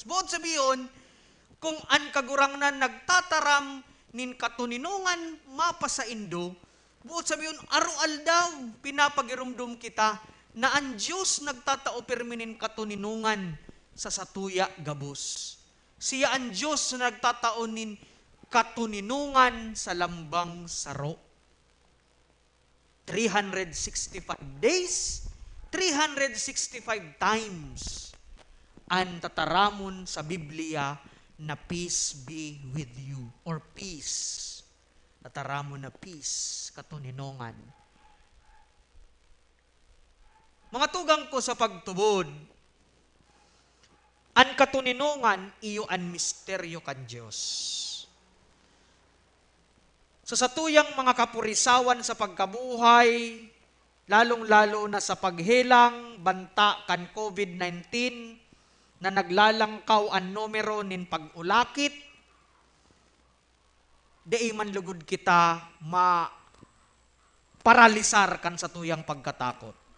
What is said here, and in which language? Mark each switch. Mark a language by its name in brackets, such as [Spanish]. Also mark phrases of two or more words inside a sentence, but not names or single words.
[Bikol] Buot sabiyon, kung an kagurangnan nagtataram nin katuninungan mapa sa indo, buot sabiyon, arual daw, pinapagirumdum kita na ang Diyos nagtatao perminin katuninungan sa satuya gabos. Siya ang Diyos na nagtatao nin katuninungan sa lambang saro. 365 days, 365 times ang tataramon sa Biblia na [English] peace be with you or peace. [Bikol] Tataramon na peace, katuninungan. Mga tugang ko sa pagtubod, ang katuninungan iyo ang misteryo kan Diyos. Sa satuyang mga kapurisawan sa pagkabuhay, lalong-lalo na sa paghelang, banta kan COVID-19, na naglalangkaw ang numero nin pag-ulakit, di man lugod kita paralisar kan satuyang pagkatakot.